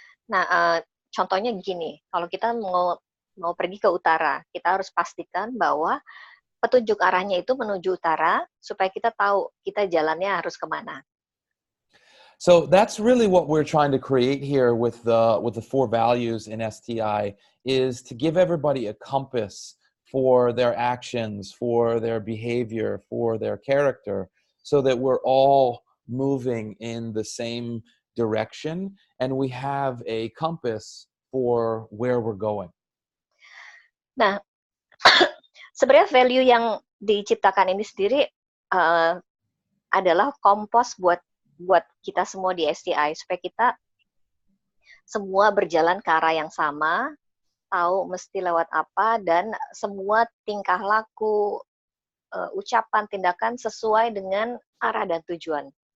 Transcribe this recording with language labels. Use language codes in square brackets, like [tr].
[id] Nah, contohnya gini, kalau kita mau pergi ke utara, kita harus pastikan bahwa petunjuk arahnya itu menuju utara supaya kita tahu kita jalannya harus kemana. [en] So that's really what we're trying to create here with the 4 values in STI, is to give everybody a compass for their actions, for their behavior, for their character, so that we're all moving in the same direction and we have a compass for where we're going. [id] Nah, sebenarnya value yang diciptakan ini sendiri adalah kompos buat kita semua di STI, supaya kita semua berjalan ke arah yang sama, tahu mesti lewat apa, dan semua tingkah laku, ucapan, tindakan sesuai dengan arah dan tujuan.